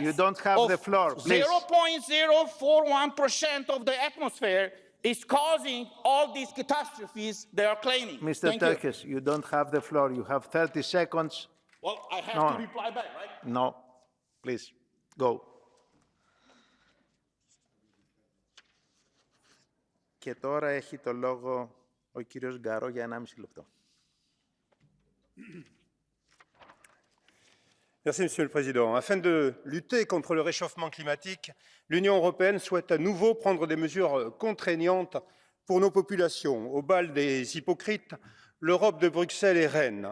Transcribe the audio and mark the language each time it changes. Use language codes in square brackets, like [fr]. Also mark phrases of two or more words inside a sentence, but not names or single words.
[en] you don't have the floor, please. 0.041% of the atmosphere is causing all these catastrophes they are claiming. Mr. Terhes, you don't have the floor. You have 30 seconds. Well, I have to reply back, right? No, please, go. [el] Και τώρα έχει το λόγο ο κύριος Γκαρό για 1,5 λεπτό. [fr] Merci, Monsieur le Président. Afin de lutter contre le réchauffement climatique, l'Union européenne souhaite à nouveau prendre des mesures contraignantes pour nos populations. Au bal des hypocrites, l'Europe de Bruxelles est reine.